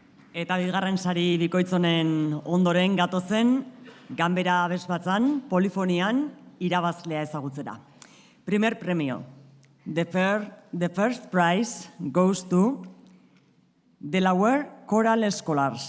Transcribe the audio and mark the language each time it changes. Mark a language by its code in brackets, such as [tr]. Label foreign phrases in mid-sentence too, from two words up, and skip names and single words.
[eu] Eta bigarren sari bikoitzonen ondoren gatozen, ganbera abesbatzan, polifonian, irabazlea ezagutzera. [es] Primer premio. [en] The first prize goes to Delaware Choral Scholars.